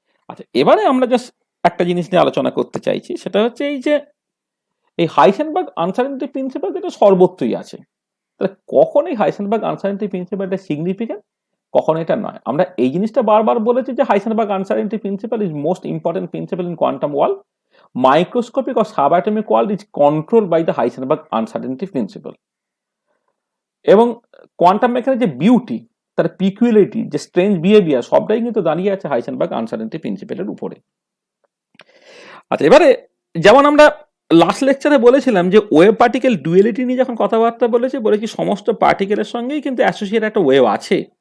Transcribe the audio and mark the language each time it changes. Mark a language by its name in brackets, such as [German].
[Bangla] আচ্ছা, এবারে আমরা জাস্ট একটা জিনিস নিয়ে আলোচনা করতে চাইছি, সেটা হচ্ছে এই যে এই হাইসেনবার্গ আনসার্টেনটি প্রিন্সিপাল যেটা সর্বত্রই আছে, তাহলে কখন এই হাইসেনবার্গ আনসার্টেনটি প্রিন্সিপালটা সিগনিফিক্যান্ট, কখন এটা নয়। আমরা এই জিনিসটা বারবার বলেছি যে হাইসেনবার্গ uncertainty principal [English] Is most important principle in quantum world. Microscopic or subatomic world is controlled by the Heisenberg uncertainty principle. [Bangla] এবং কোয়ান্টাম মেকানিক্সের যে বিউটি, তার পিকুইলিটি, যে স্ট্রেঞ্জ বিহেভিয়ার, সবটাই কিন্তু দাঁড়িয়ে আছে হাইসেনবার্গ আনসার্টেনটি প্রিন্সিপালের উপরে। আচ্ছা, এবারে যেমন আমরা লাস্ট লেকচারে বলেছিলাম যে ওয়েভ পার্টিকেল ডুয়েলিটি নিয়ে যখন কথাবার্তা বলেছি সমস্ত পার্টিকেলের সঙ্গেই কিন্তু অ্যাসোসিয়েট একটা ওয়েভ আছে।